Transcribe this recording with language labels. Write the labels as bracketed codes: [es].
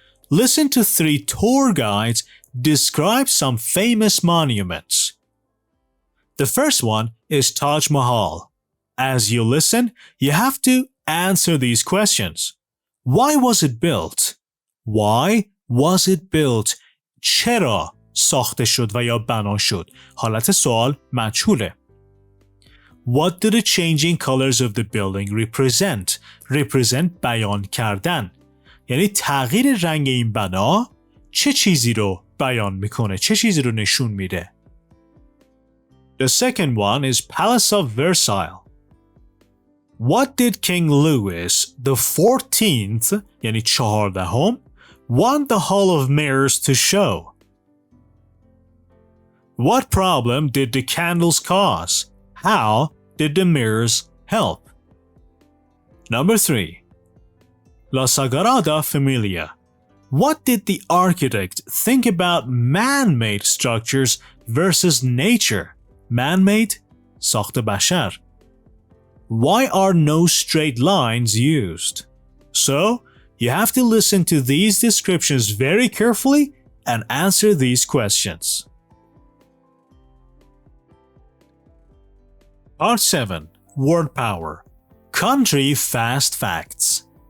[en] Listen to 3 tour guides describe some famous monuments. The first one is Taj Mahal. As you listen, you have to answer these questions. Why was it built? Why was it built? [fa] چرا ساخته شد و یا بنا شد؟ حالت سوال مجهوله. [en] What do the changing colors of the building represent? [fa] Represent بیان کردن. یعنی تغییر رنگ این بنا چه چیزی رو بیان میکنه؟ چه چیزی رو نشون میده؟ [en] The second one is Palace of Versailles. What did King Louis the 14th, یعنی 14th, want the Hall of Mirrors to show? What problem did the candles cause? How did the mirrors help? Number 3. La Sagrada Familia. What did the architect think about man-made structures versus nature? Man-made, [fa] ساخت بشر. [en] Why are no straight lines used? So, you have to listen to these descriptions very carefully and answer these questions. Part 7. Word Power. Country Fast Facts.